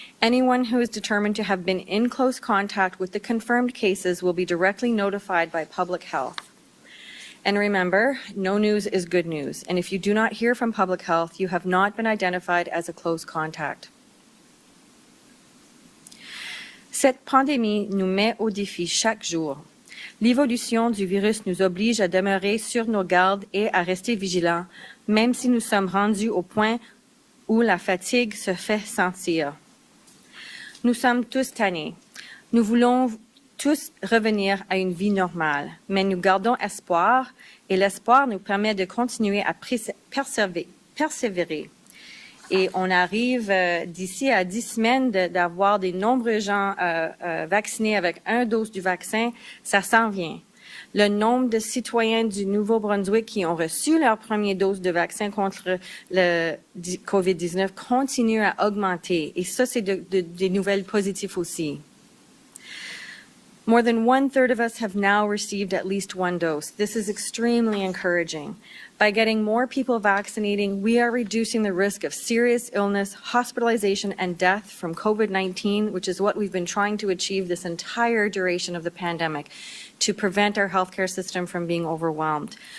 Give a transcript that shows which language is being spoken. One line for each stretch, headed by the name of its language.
English: Anyone who is determined to have been in close contact with the confirmed cases will be directly notified by Public Health. And remember, no news is good news. And if you do not hear from Public Health, you have not been identified as a close contact.
French: Cette pandémie nous met au défi chaque jour. L'évolution du virus nous oblige à demeurer sur nos gardes et à rester vigilants, même si nous sommes rendus au point où la fatigue se fait sentir. Nous sommes tous tannés. Nous voulons tous revenir à une vie normale, mais nous gardons espoir et l'espoir nous permet de continuer à persévérer. Et on arrive d'ici à 10 semaines d'avoir de nombreux gens vaccinés avec une dose du vaccin, ça s'en vient. Le nombre de citoyens du Nouveau-Brunswick qui ont reçu leur première dose de vaccin contre le COVID-19 continue à augmenter. Et ça, c'est des nouvelles positives aussi.
English: More than 1/3 of us have now received at least one dose. This is extremely encouraging. By getting more people vaccinating, we are reducing the risk of serious illness, hospitalization, and death from COVID-19, which is what we've been trying to achieve this entire duration of the pandemic, to prevent our healthcare system from being overwhelmed.